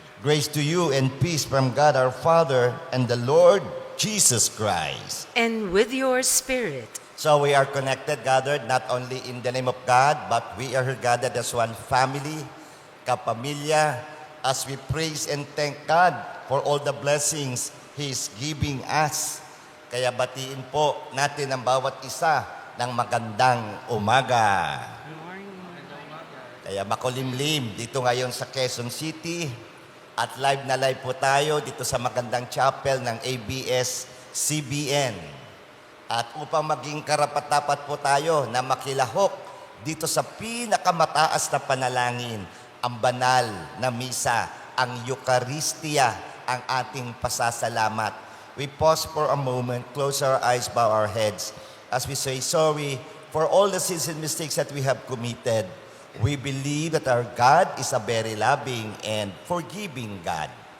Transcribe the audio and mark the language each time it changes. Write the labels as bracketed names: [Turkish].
[English] Grace to you and peace from God our Father and the Lord Jesus Christ. And with your spirit. So we are connected, gathered, not only in the name of God, but we are gathered as one family, kapamilya, as we praise and thank God for all the blessings He is giving us. [Filipino] Kaya batiin po natin ang bawat isa ng magandang umaga. Kaya makulimlim dito ngayon sa Quezon City at live na live po tayo dito sa magandang chapel ng ABS-CBN. At upang maging karapat-dapat po tayo na makilahok dito sa pinakamataas na panalangin, ang banal na misa, ang Eucharistia, ang ating pasasalamat. [English] We pause for a moment, close our eyes, bow our heads, as we say sorry for all the sins and mistakes that we have committed. We believe that our God is a very loving and forgiving God.